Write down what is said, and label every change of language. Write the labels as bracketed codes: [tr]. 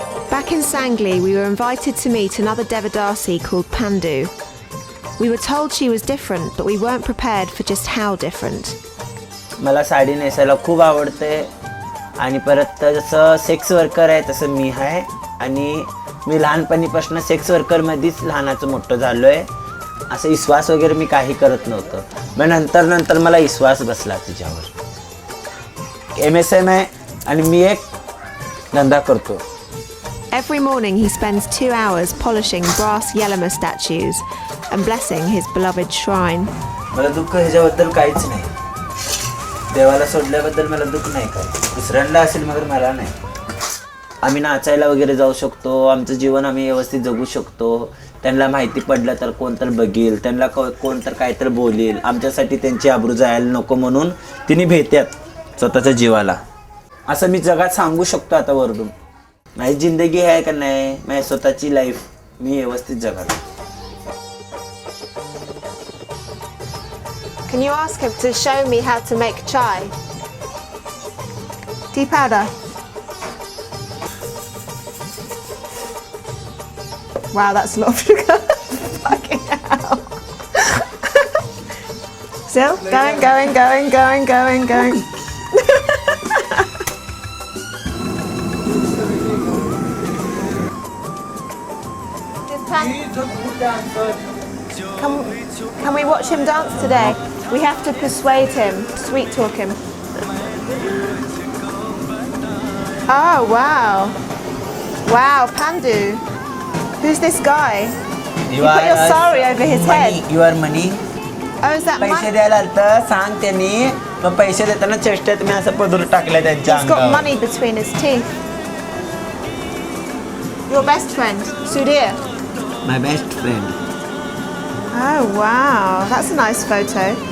[en] Back in Sangli, we were invited to meet another Devadasi called Pandu. We were told she was different, but we weren't prepared for just how different. [mr] मला साडी नेसायला खूप आवडते आणि परत जसं sex worker आहे तसं मी आहे आणि मी लहानपणीपासून सेक्स वर्करमध्येच लहानाचं मोठं झालो आहे. असं विश्वास वगैरे मी काही करत नव्हतं. मग नंतर मला विश्वास बसला तिच्यावर. MSM आहे आणि मी एक धंदा करतो. [en] Every morning he spends 2 hours polishing brass Yelama statues and blessing his beloved shrine. [mr] मला दुःख ह्याच्याबद्दल काहीच नाही. देवाला सोडल्याबद्दल मला दुःख नाही काही. दुसऱ्यांना असेल मगर मला नाही. आम्ही नाचायला वगैरे जाऊ शकतो. आमचं जीवन आम्ही व्यवस्थित जगू शकतो. त्यांना माहिती पडलं तर कोण तर बघेल, त्यांना कोण तर काय तर बोलेल. आमच्यासाठी त्यांची आबरू जायला नको म्हणून तिने भेटतात स्वतःच्या जीवाला. असं मी जगात सांगू शकतो आता वरडून. माझी जिंदगी आहे का नाही, माझी स्वतःची लाईफ मी व्यवस्थित जगाला. [en] Can you ask him to show me how to make chai? Tea powder. Wow, that's a lot of sugar. Fucking hell. Still going. Can we watch him dance today? We have to persuade him, sweet talk him. Oh, wow. Wow, Pandu. Who's this guy? You put your sari over his head. You are money. Oh, is that [mr] पैसे [en] money? [mr] द्यायला आलतं, सांग त्यांनी. मग पैसे देताना चेष्टेत मी असं पदर टाकलं त्यांच्या [en] He's got [mr] अंगावर. [en] money between his teeth. Your best friend, Sudhir. My best friend. Oh wow, that's a nice photo.